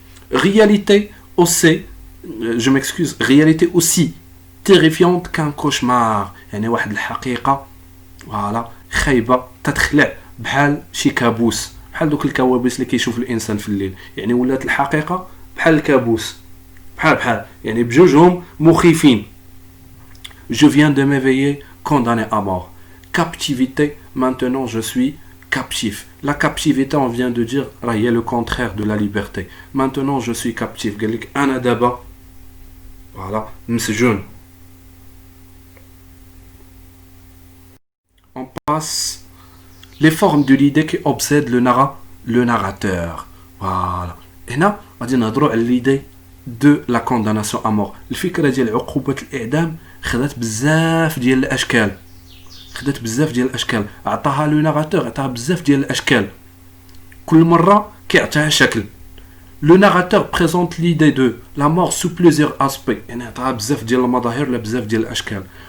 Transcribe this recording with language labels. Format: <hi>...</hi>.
<fr>Réalité aussi, je m'excuse, réalité aussi terrifiante qu'un cauchemar.</fr> <ar>يعني واحد الحقيقة فوالا خايبة تتخلع بحال شي كابوس، بحال دوك الكوابيس اللي كيشوف الإنسان في الليل، يعني ولات الحقيقة بحال الكابوس، بحال يعني بجوجهم مخيفين.</ar> <fr>Je viens de m'éveiller condamné à mort. Captivité, maintenant je suis captif. La captivité, on vient de dire, il y a le contraire de la liberté. Maintenant, je suis captif.</fr> <ar>Ana daba,</ar> <fr>voilà, مسجون. On passe les formes de l'idée qui obsèdent le narrateur. Voilà. Et là, on va dire l'idée de la condamnation à mort.</fr> <ar>الفكرة ديال عقوبة الإعدام خدات بزاف ديال الأشكال. خدات بزاف ديال الاشكال، عطاها لو ناراتور، عطاها بزاف ديال الاشكال، كل مره كيعطيها شكل.</ar> <fr>لو ناراتور بريزونت ليدي دو لا مور سو بليزيور اسبي،</fr> <ar>يعني عطاها بزاف ديال المظاهر ولا بزاف ديال الاشكال.</ar>